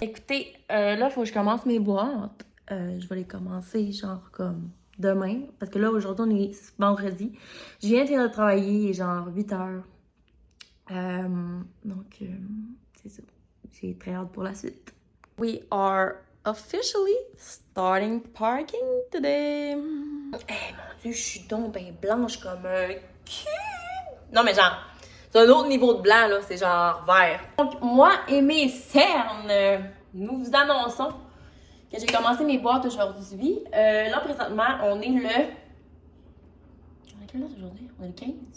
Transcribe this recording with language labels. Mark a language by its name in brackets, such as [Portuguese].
[French] Écoutez, là, il faut que je commence mes boîtes. Je vais les commencer genre comme demain. Parce que là, aujourd'hui, on est vendredi. Je viens de travailler genre 8 heures. Donc, c'est ça. J'ai très hâte pour la suite. [English] We are officially starting parking today. [French] Eh mon Dieu, je suis donc ben blanche comme un cul. Non mais genre, c'est un autre niveau de blanc là, c'est genre vert. Donc moi et mes cernes, nous vous annonçons que j'ai commencé mes boîtes aujourd'hui. Là présentement, on est le... On est quelle date aujourd'hui? On est le 15?